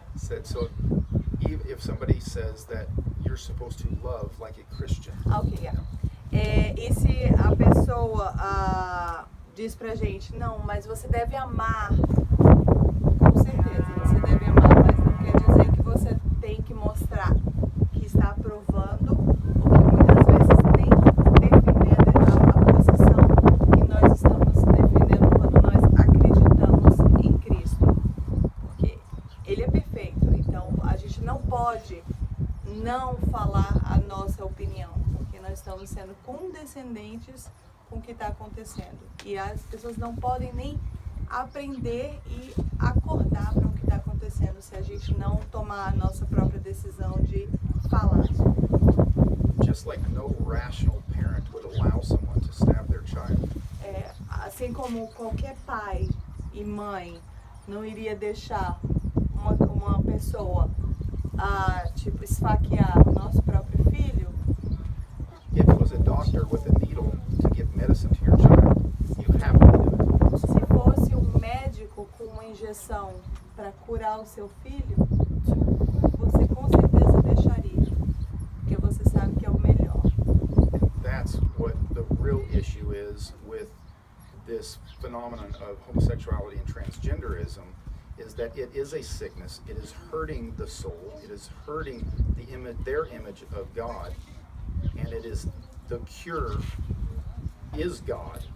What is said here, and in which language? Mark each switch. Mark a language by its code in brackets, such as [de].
[en] Said, so if somebody says that you're supposed to love like a Christian. Ok, yeah. [pt] E se a pessoa diz pra gente, não, mas você deve amar, com certeza, você deve amar, mas não quer dizer que você tem que mostrar que está aprovando ou que muitas vezes nem defendendo a posição que nós estamos defendendo quando nós acreditamos em Cristo. Porque Ele é perfeito, então a gente não pode não falar a nossa opinião, porque nós estamos sendo condescendentes com o que está acontecendo. E as pessoas não podem nem aprender e acordar para o que está acontecendo se a gente não tomar a nossa própria decisão de falar. [en] Just like no rational parent would allow someone to stab their child. [pt] Assim como qualquer pai e mãe não iria deixar uma pessoa tipo esfaquear o nosso próprio filho. [en] If it was a doctor with a needle to give medicine to your child, you have to do it. [pt] Se fosse um médico com uma injeção para curar o seu filho, você com certeza deixaria, porque você sabe que é o melhor. [en] That's what the real issue is with this phenomenon of homosexuality and transgenderism, is that it is a sickness. It is hurting the soul. It is hurting their image of God. And it is, the cure is God.